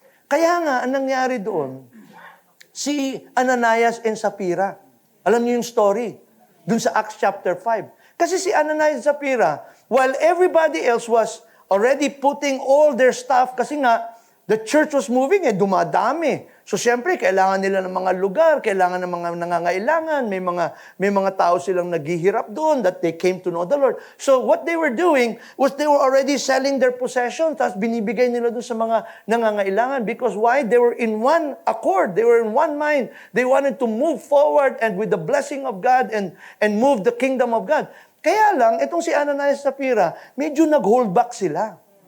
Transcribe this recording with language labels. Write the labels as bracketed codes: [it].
[tl] Kaya nga, ang nangyari doon, si Ananias and Sapphira, alam niyo yung story, doon sa Acts chapter 5. [en] Kasi si Ananias and Sapphira, while everybody else was already putting all their stuff, [tl] kasi nga, [en] the church was moving, dumadami. [tl] So, siyempre, kailangan nila ng mga lugar, kailangan ng mga nangangailangan, may mga tao silang naghihirap doon [en] that they came to know the Lord. So, what they were doing was they were already selling their possessions, [tl] tapos binibigay nila doon sa mga nangangailangan. [en] Because why? They were in one accord. They were in one mind. They wanted to move forward and with the blessing of God and move the kingdom of God. [tl] Kaya lang, itong si Ananias at Sapphira, medyo nag-hold back sila.